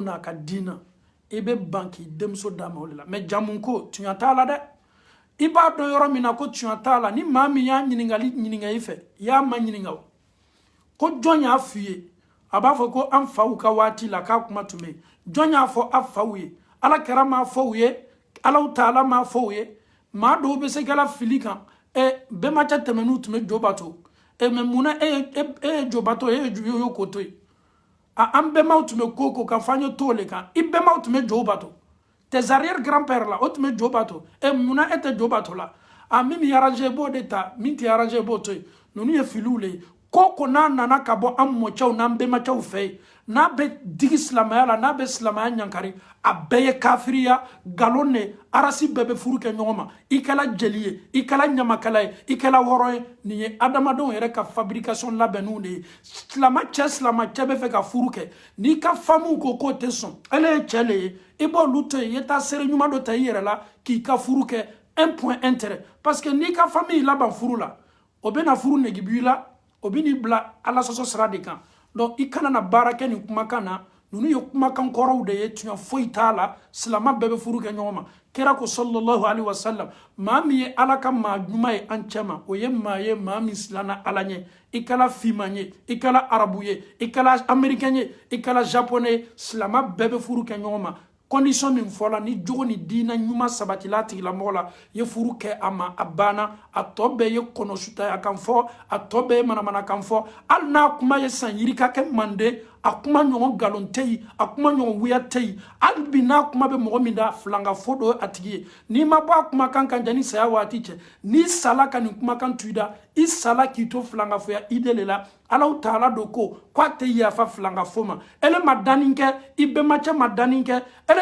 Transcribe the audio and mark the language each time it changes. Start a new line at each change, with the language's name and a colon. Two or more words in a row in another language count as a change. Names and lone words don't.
Bambara: n'a ka diina i bɛ ban k'i denmuso d'a ma o de la mais jamu ko tunya t'a la dɛ i b'a dɔn yɔrɔ min na ko tunya t'a la ni maa min y'a ɲininkali ɲininka i fɛ i y'a ma ɲininka o ko jɔn y'a f'i ye a b'a fɔ ko an faw ka waati la k'a kuma tun bɛ yen jɔn y'a fɔ a faw ye ala kɛra m'a fɔ u ye alaw taala m'a fɔ u ye maa dɔw bɛ se kɛla fili kan bɛnbakɛ tɛmɛn'u tun bɛ jo bato mɛ munna e ye jo bato e ye yo ko to yen an bɛnbaw tun bɛ ko kan f'an ye to o le kan i bɛnbaw tun bɛ jo bato
French: tes arrière grand père
Bambara: la o tun bɛ jo bato munna e tɛ jo bato la min bɛ arranger i b'o de ta min tɛ arranger i b'o to yen ninnu ye filiw le ye ko n'a nana ka bɔ an mɔcɛw n'an bɛnbakɛw fɛ yen n'a bɛ digi silamɛya la n'a bɛ silamɛya ɲankari a bɛɛ ye kafiriya galon de arasi bɛɛ bɛ furu kɛ ɲɔgɔn ma i kɛla jeli ye i kɛla ɲamakala ye i kɛla hɔrɔn ye nin ye adamadenw yɛrɛ ka fabrication labɛnniw de ye silamacɛ bɛ fɛ ka furu kɛ n'i ka famuw ko k'o tɛ sɔn ale ye cɛ le ye i b'olu to yen i ye taa seere ɲuman dɔ ta i yɛrɛ la k'i ka furu kɛ
French: un point intérêt parce que
Bambara: n'i ka famille laban furu la o bɛna furu negebu i la o bɛ n'i bila ala sɔsɔ sira de kan donc i kana na baara kɛ nin kumakan na ninnu ye kumakan kɔrɔw de ye tunya foyi t'a la silama bɛɛ bɛ furu kɛ ɲɔgɔn ma kira ko
Arabic: صلى الله عليه وسلم
Bambara: maa min ye ala ka maa ɲuman ye an cɛ ma o ye maa min silanna ala ɲɛ i kɛla finman ye i kɛla arabu ye i kɛla américain ye i kɛla japonais ye silama bɛɛ bɛ furu kɛ ɲɔgɔn ma condition min fɔla ni jogo ni diina ɲuman sabatila tigilamɔgɔ la ye furu kɛ a ma a banna a tɔ bɛɛ ye kɔnɔsutaya kan fɔ a tɔ bɛɛ ye manamana kan fɔ hali n'a kuma ye san yiri ka kɛ mande a kuma ɲɔgɔn galon tɛ yen a kuma ɲɔgɔn wuya tɛ yen hali bi n'a kuma bɛ mɔgɔ min da filanga fo do a tigi ye n'i ma bɔ a kumakan kan jani saya waati cɛ n'i sala ka nin kumakan tu i da i sala k'i to filangafoya i de le la alaw taala do ko k'a tɛ yafa filangafo ma ele ma danni kɛ i bɛnbakɛ ma danni kɛ ele